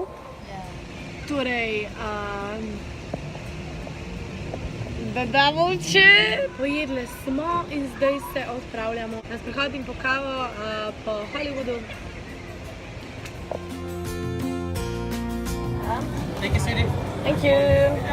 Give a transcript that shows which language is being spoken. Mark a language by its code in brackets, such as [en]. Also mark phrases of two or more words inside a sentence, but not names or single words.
[en] Yeah. [sl] Torej, da damo če. Pojedle smo in zdaj se odpravljamo na sprehod in po kavo po Hollywoodu. [en] Thank you, sweetie. Thank you.